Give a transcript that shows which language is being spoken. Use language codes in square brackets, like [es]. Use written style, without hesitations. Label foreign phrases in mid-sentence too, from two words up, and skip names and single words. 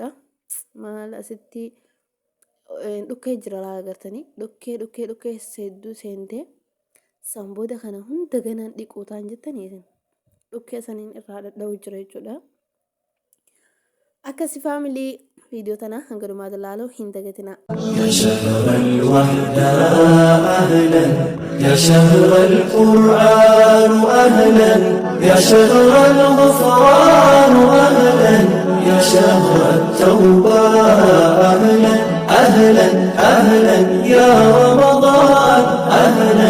[om] Maal asitti dhukkee jira laa agartanii dhukkee hedduu seentee sanbooda kana hunda ganaan dhiquutaan jettanii dhukkee saniin irraa dhadha'u jira jechuudha. Akkasi faamilii viidiyoo tana hanga dhumaatti ilaaluu hin dagatinaa. [ar] يا شهر الوحدة أهلا يا شهر القرآن أهلا يا شهر الغفران أهلا يا شهر التوبة أهلا أهلا أهلا يا رمضان أهلا